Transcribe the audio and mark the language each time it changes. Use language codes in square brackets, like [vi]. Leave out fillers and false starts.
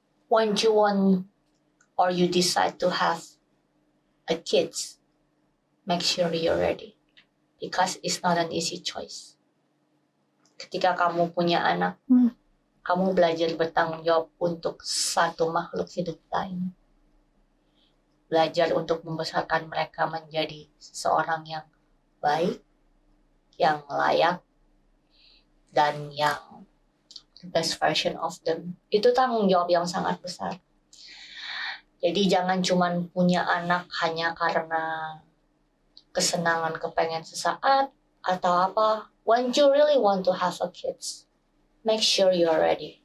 [en] When you want or you decide to have a kids, make sure you're ready. Because it's not an easy choice. [id] Ketika kamu punya anak, kamu belajar bertanggung jawab untuk satu makhluk hidup lain. Belajar untuk membesarkan mereka menjadi seseorang yang baik, yang layak, dan yang [en] the best version of them. [id] Itu tanggung jawab yang sangat besar. Jadi jangan cuma punya anak hanya karena kesenangan kepengen sesaat atau apa. [en] When you really want to have a kids, make sure you are ready.